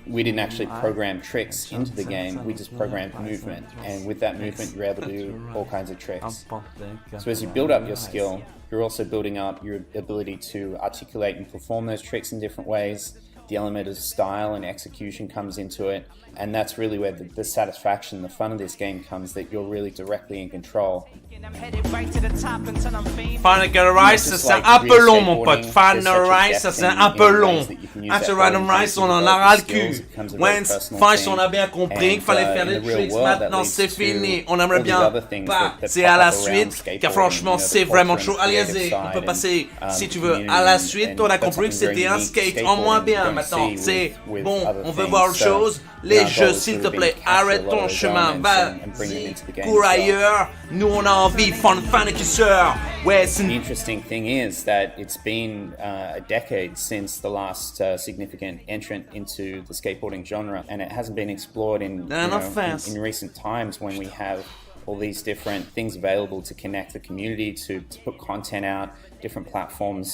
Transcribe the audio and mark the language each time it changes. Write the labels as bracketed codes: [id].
[en] We didn't actually program tricks into the game, we just programmed movement, and with that movement you're able to do all kinds of tricks. So as you build up your skill, you're also building up your ability to articulate and perform those tricks in different ways. The element of style and execution comes into it, and that's really where the satisfaction, the fun of this game comes, that you're really directly in control. [fr] Final Rise, ça c'est un peu long mon pote. Final Rise, ça c'est un peu long. After Random Rise, on en a ras le cul. Wentz, on a bien compris qu'il fallait faire des tricks, maintenant c'est fini. On aimerait bien passer à la suite, car franchement c'est vraiment chaud. Allez-y, on peut passer, si tu veux, à la suite. On a compris que c'était un skate en moins bien. Maintenant c'est bon, on veut voir autre chose. Les jeux, s'il te plaît, arrête ton chemin, vas-y, cours ailleurs. Nous on a envie, fan qui sort. [en] The interesting thing is that it's been a decade since the last significant entrant into the skateboarding genre, and it hasn't been explored in recent times when we have all these different things available to connect the community, to put content out, different platforms.